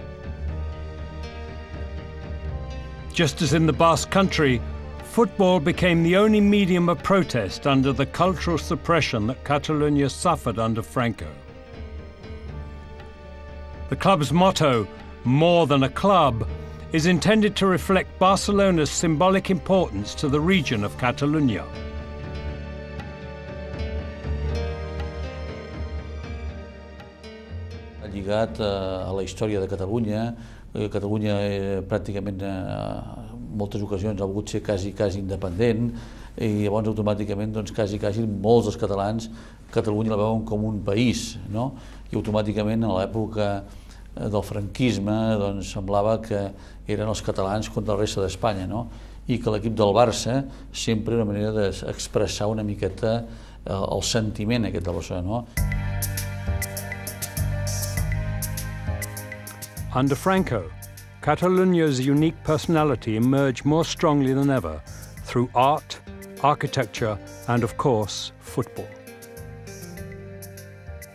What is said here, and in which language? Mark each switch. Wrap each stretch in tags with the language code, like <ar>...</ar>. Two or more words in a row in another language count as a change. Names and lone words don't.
<en>Just as in the Basque country, football became the only medium of protest under the cultural suppression that Catalonia suffered under Franco. The club's motto, "More than a club," is intended to reflect Barcelona's symbolic importance to the region of Catalunya.</en> <ca>Lligat a la història de Catalunya. Catalunya pràcticament en moltes ocasions ha volgut ser quasi independent i llavors automàticament quasi molts dels catalans Catalunya la veuen com un país, no? I automàticament a l'època del franquisme semblava que eren els catalans contra la resta d'Espanya, no? I que l'equip del Barça sempre era una manera d'expressar una miqueta el sentiment aquest de Barcelona, no?</ca> <en>Under Franco, Catalunya's unique personality emerged more strongly than ever through art, architecture, and of course, football.</en>